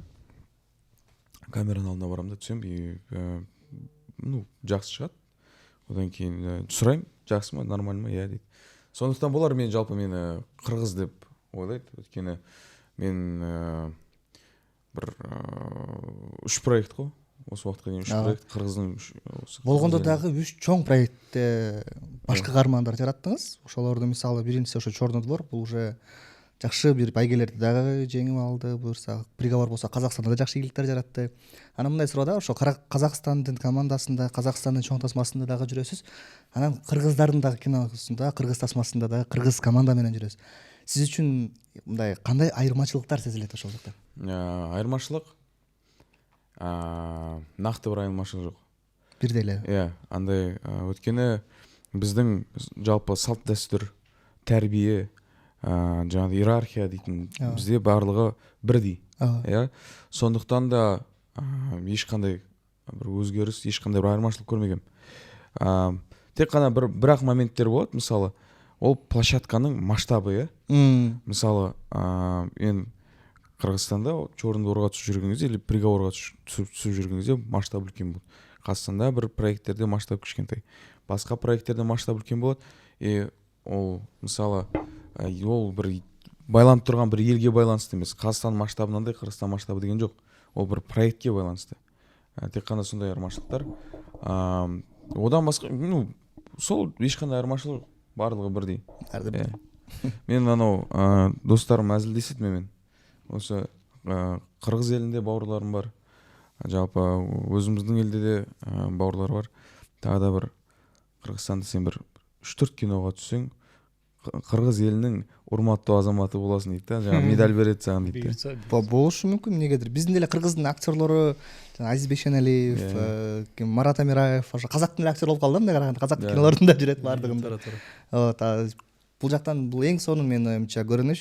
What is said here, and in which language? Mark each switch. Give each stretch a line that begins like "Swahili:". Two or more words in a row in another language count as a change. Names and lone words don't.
Kazakh: Камераның алдына барамда түсем, жақсы шығады. Одан кейін сұраймын, жақсы ма, нормально ма, дейді. Сондықтан болар мен жалпы мені қырғыз деп ойлайды. Өйткені мен бір 3 проект қой. Осы уақытқа дейін 3 проект қырғыздың.
Kyrgyz: Болгондо дагы 3 чоң проектте башка каармандар жараттыңыз. Ошолордун мисалы биринчиси ошо Черный двор, бул уже жакшы бир байгелерди дагы жеңип алды. Буюрса приговор болсо Казакстанда да жакшы ийгиликтер жаратты. Анан мындай суроо да, ошо Казакстандын командасында, Казакстандын чоң тасмасында дагы жүрөсүз. Анан кыргыздардын дагы киносунда, кыргыз тасмасында дагы кыргыз команда менен жүрөсүз. Сиз үчүн мындай кандай айырмачылыктар сезилет ошол жакта?
Kazakh: Айырмачылык нақты бір айырмашылық жоқ.
Kyrgyz: Бирдей эле.
Kazakh: Андай өткені біздің жалпы салт дәстүр, тәрбие, жаңағы иерархия дейтін бізде барлығы бірдей. Сондықтан да ешқандай бір өзгеріс, ешқандай бір айырмашылық көрмегем. Тек қана бір-ақ моменттер болады, мысалы, ол площадканың масштабы, мысалы, мен
Kyrgyz: Кыргызстанда чорунду орго түшүп жүргөн кезде или приговорго түсүп жүргөн кезде масштаб үлкен болот. Казакстанда бир проекттерде масштаб кичкентай, башка проекттерде масштаб үлкен болот. Ол мисалы ол бир байланып турган бир элге байланыштуу эмес. Казакстан масштабындай Кыргызстан масштабы деген жок. Ол бир проектке байланыштуу.
Kazakh: Тек кана сондай айырмачылыктар. Одан башка сол эч кандай айырмачылык барлыгы бирдей. Мен анау досторум азилдешет менен. Осы кыргыз элинде бауырларым бар.
Kyrgyz: Жалпы өзүмүздүн элде де бауырлар бар.
Kazakh: Тағы да бір Кыргызстанда сен бір 3-4 киноға түссең,
Kyrgyz: кыргыз элинин урматтуу азаматы боласың дейт да. Жаңа медаль берет сага дейт да. Болушу мүмкүн, эмнегедир. Биздин деле кыргыздын актерлору Азизбек Шеналиев, Марат Амираев, ошо казактын эле актер болуп калды, мындай караганда казактын кинолорунда жүрөт баардыгында. Бул жактан бул эң сонун менин оюмча көрүнүш.